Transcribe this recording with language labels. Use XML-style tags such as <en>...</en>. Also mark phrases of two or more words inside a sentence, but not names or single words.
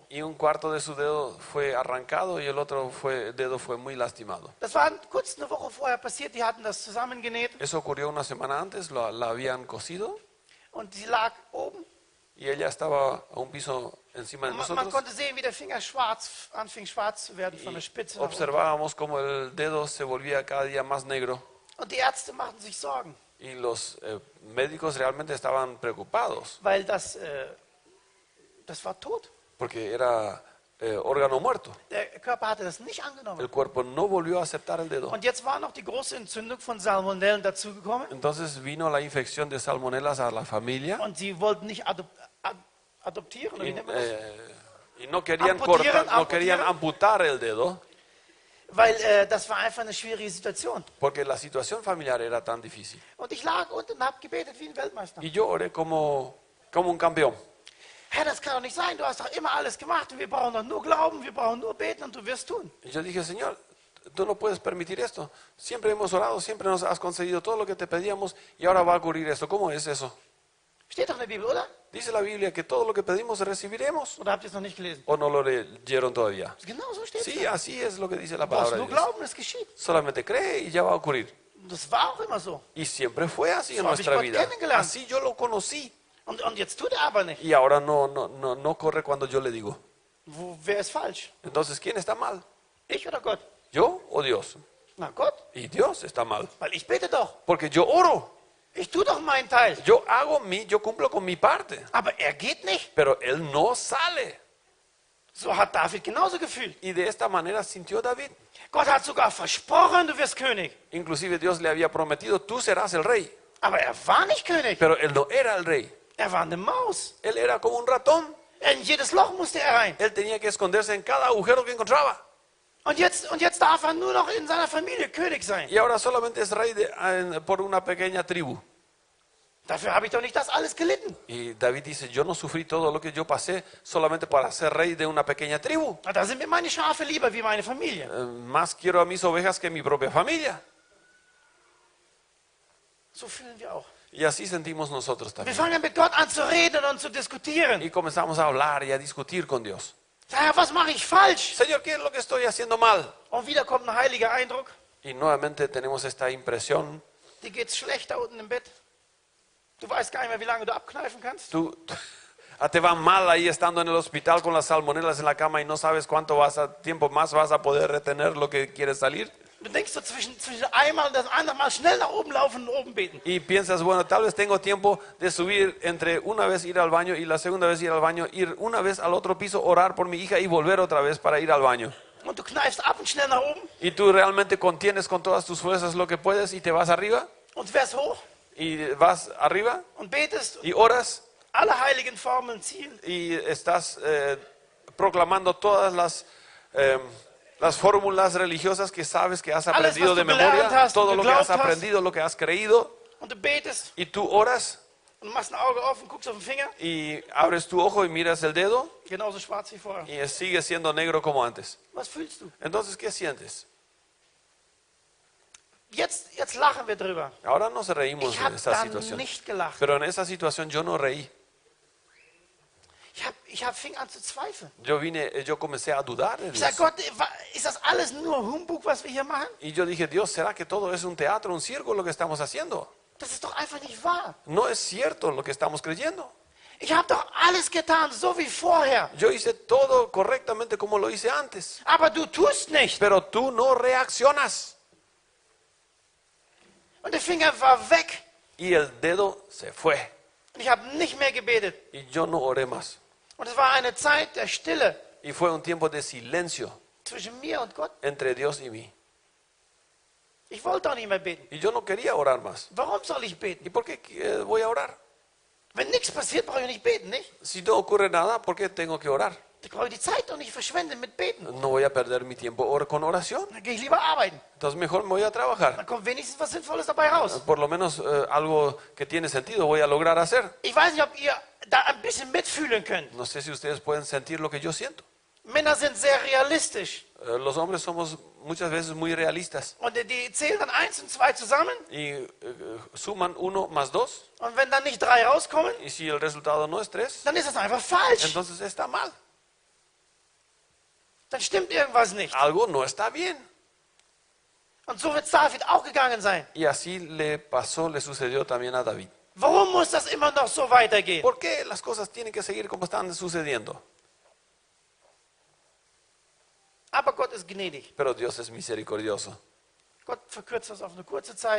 <es>y un cuarto de su dedo fue arrancado y el otro dedo fue muy lastimado.</es> <de>Das war kurz eine Woche vorher passiert. Die hatten das zusammengenäht</de> <es>Eso ocurrió una semana antes, la habían cosido</es> <de>und sie lag oben.</de> <es>y ella estaba a un piso encima de</es> <de>Man</de> <es>nosotros.</es> <de>konnte sehen, wie der Finger anfing schwarz zu werden von der Spitze nach unten.</de> <es>Observábamos como el dedo se volvía cada día más negro.</es> <de>Und die Ärzte machten sich Sorgen,</de> <es>Y los médicos realmente estaban preocupados</es> <de>weil das war tot.</de> <es>porque era órgano muerto.</es> <de>Der Körper hatte das nicht angenommen.</de> <es>El cuerpo no volvió a aceptar el dedo.</es> <de>Und jetzt war noch die große Entzündung von Salmonellen dazugekommen.</de> <es>Entonces vino la infección de salmonelas a la familia</es> <de>Und sie wollten nicht adoptieren, oder wie nennt man das?</de> <es>y no querían</es> <de>Amputieren,</de> <es>cortar, no querían amputar el dedo</es> <de>Weil das war einfach eine schwierige Situation.</de> <es>porque la situación familiar era tan difícil.</es> <de>Und ich lag unten und habe gebetet wie ein Weltmeister.</de> <es>Y yo oré como un campeón.</es> <de>Herr, das kann doch nicht sein. Du hast doch immer alles gemacht. Und wir brauchen doch nur glauben, wir brauchen nur beten und du wirst tun.</de> <es>Y yo dije, Señor, tú no puedes permitir esto. Siempre hemos orado, siempre nos has concedido todo lo que te pedíamos y ahora va a ocurrir esto. ¿Cómo es eso?</es> <de>Steht doch in der Bibel, oder?</de> <es>Dice la Biblia que todo lo que pedimos recibiremos.</es> <de>Oder habt ihr es noch nicht gelesen?</de> <es>¿O no lo leyeron todavía?</es> <de>Genau so steht es.</de> <es>Sí, así es lo que dice la</es> <de>Du brauchst</de> <es>palabra de</es> <de>nur</de> <es>Dios.</es> <de>glauben, es geschieht.</de> <es>Solamente cree y ya va a ocurrir.</es> <de>Das war auch immer so.</de> <es>Y siempre fue así en</es> <de>So habe ich</de> <es>nuestra</es> <de>Gott</de> <es>vida.</es> <de>kennengelernt.</de> <es>Así yo lo conocí.</es> <de>Und jetzt tut er aber nicht.</de> <es>Y ahora no corre cuando yo le digo.</es> <de>Wer ist falsch?</de> <es>Entonces, ¿quién está mal?</es> <de>Ich oder Gott?</de> <es>¿Yo o Dios?</es> <de>Na Gott,</de> <es>Y Dios está mal.</es> <de>weil ich bete doch.</de> <es>Porque yo oro.</es> <de>Ich tue doch meinen Teil.</de> <es>Yo cumplo con mi parte.</es> <de>Aber er geht nicht.</de> <es>Pero él no sale.</es> <de>So hat David genauso gefühlt.</de> <es>Y de esta manera sintió David.</es> <de>Gott hat sogar versprochen, du wirst König.</de> <es>Inclusive Dios le había prometido, tú serás el rey.</es> <de>Aber er war nicht König.</de> <es>Pero él no era el rey.</es> <de>Er war eine Maus.</de> <es>Él era como un ratón.</es> <de>In jedes Loch musste er rein.</de> <es>Él tenía que esconderse en cada agujero que encontraba.</es> <de>Und jetzt darf er nur noch in seiner Familie König sein.</de> <es>Y ahora solamente es rey por una pequeña tribu.</es> <de>Dafür habe ich doch nicht das alles gelitten.</de> <es>Y David dice, yo no sufrí todo lo que yo pasé solamente para ser rey de una pequeña tribu.</es> <de>Da sind mir meine Schafe lieber wie meine Familie.</de> <es>Más quiero a mis ovejas que mi propia familia.</es> <de>So fühlen wir auch.</de> <es>Y así sentimos nosotros</es> <de>Wir</de> <es>también.</es> <de>fangen mit Gott an zu reden und zu diskutieren.</de> <es>Y comenzamos a hablar y a discutir con Dios.</es> <de>Herr, was mache ich falsch?</de> <es>Señor, ¿qué es lo que estoy haciendo mal?</es> <de>Und wieder kommt ein heiliger Eindruck.</de> <es>Y nuevamente tenemos esta impresión.</es> <de>Dir geht's schlecht da unten im Bett. Du weißt gar nicht mehr, wie lange du abkneifen kannst.</de> <es>Te va mal ahí estando en el hospital con las salmonelas en la cama y no sabes cuánto tiempo más vas a poder retener lo que quieres salir.</es> <de>Du denkst so zwischen einmal und das andere Mal schnell nach oben laufen und oben beten.</de> <es>Y piensas, bueno, tal vez tengo tiempo de subir entre una vez ir al baño y la segunda vez ir al baño, ir una vez al otro piso, orar por mi hija y volver otra vez para ir al baño.</es> <de>Und du kneifst ab und schnell nach oben</de> <es>Y tú realmente contienes con todas tus fuerzas lo que puedes y te vas arriba</es> <de>und fährst hoch</de> <es>y vas arriba</es> <de>und betest</de> <es>y oras</es> <de>alle heiligen Formeln ziehen.</de> <es>y estás proclamando todas las fórmulas religiosas que sabes que has</es> <de>Alles,</de> <es>aprendido</es> <de>was</de> <es>de</es> <de>du gelernt</de> <es>memoria,</es> <de>hast,</de> <es>todo lo que has</es> <de>geglaubt hast.</de> <es>aprendido, lo que has creído,</es> <de>Und du betest</de> <es>y tú oras</es> <de>und machst ein Auge auf und guckst auf den Finger.</de> <es>y abres tu ojo y miras el dedo</es> <de>Genauso schwarz wie vorher.</de> <es>y sigue siendo negro como antes.</es> <de>Was fühlst du?</de> <es>Entonces, ¿qué sientes?</es> <de>Jetzt lachen wir drüber.</de> <es>Ahora nos reímos</es> <de>Ich</de> <es>de</es> <de>habe</de> <es>esa</es> <de>da</de> <es>situación,</es> <de>nicht gelacht.</de> <es>pero en esa situación yo no reí.</es> <de>Ich fing an zu zweifeln.</de> <es>Yo comencé a dudar de</es> <de>Ich sage,</de> <es>Dios.</es> <de>Gott, ist das alles nur Humbug, was wir hier machen?</de> <es>Y yo dije, Dios, ¿será que todo es un teatro, un circo lo que estamos haciendo?</es> <de>Das ist doch einfach nicht wahr.</de> <es>No es cierto lo que estamos creyendo.</es> <de>Ich habe doch alles getan, so wie vorher.</de> <es>Yo hice todo correctamente como lo hice antes,</es> <de>Aber du tust nicht.</de> <es>pero tú no reaccionas.</es> <de>Und der Finger war weg.</de> <es>Y el dedo se fue.</es> <de>Und ich habe nicht mehr gebetet.</de> <es>Y yo no oré más.</es> <de>Und es war eine Zeit der Stille</de> <es>Y fue un tiempo de silencio</es> <de>zwischen mir und Gott.</de> <es>entre Dios y mí.</es> <de>Ich wollte auch nicht mehr beten.</de> <es>Y yo no quería orar más.</es> <de>Warum soll ich beten?</de> <es>¿Y por qué voy a orar?</es> <de>Wenn nichts passiert, brauche ich nicht beten, nicht?</de> <es>Si no ocurre nada, ¿por qué tengo que orar?</es> <de>Ich brauche die Zeit doch nicht verschwenden mit Beten.</de> <es>No voy a perder mi tiempo con oración.</es> <de>Dann gehe ich lieber arbeiten.</de> <es>Entonces mejor me voy a trabajar.</es> <de>Dann kommt wenigstens was Sinnvolles dabei raus.</de> <es>Por lo menos algo que tiene sentido voy a lograr hacer.</es> <de>Ich weiß nicht, ob ihr da ein bisschen mitfühlen könnt.</de> <es>No sé si ustedes pueden sentir lo que yo siento.</es> <de>Männer sind sehr realistisch.</de> <es>Los hombres somos muchas veces muy realistas</es> <de>Und die zählen dann 1 und 2 zusammen.</de> <es>y suman 1 más 2</es> <de>Und wenn dann nicht 3 rauskommen,</de> <es>y si el resultado no es 3,</es> <de>dann ist das einfach falsch.</de> <es>entonces está mal.</es> <de>Dann stimmt irgendwas nicht.</de> <es>Algo no está bien.</es> <de>Und so wird es David auch gegangen sein.</de> <es>Y así le sucedió también a David.</es> <de>Warum muss das immer noch so weitergehen?</de> <es>¿Por qué las cosas tienen que seguir como están sucediendo?</es> <de>Aber Gott ist gnädig.</de> <es>Pero Dios es misericordioso.</es> <de>Gott verkürzt das auf eine kurze Zeit.</de>